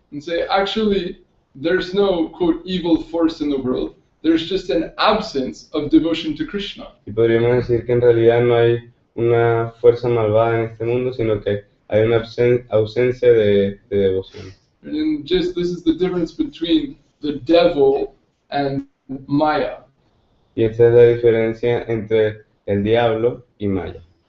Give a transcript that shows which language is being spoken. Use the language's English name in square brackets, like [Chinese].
[English] And say, actually, there's no, quote, evil force in the world. There's just an absence of devotion to Krishna. [Spanish] Y podríamos decir que en realidad no hay una fuerza malvada en este mundo, sino que hay una ausencia de devoción. [English] And just this is the difference between the devil and Maya. [Spanish] Y esta es la diferencia entre el diablo y Maya.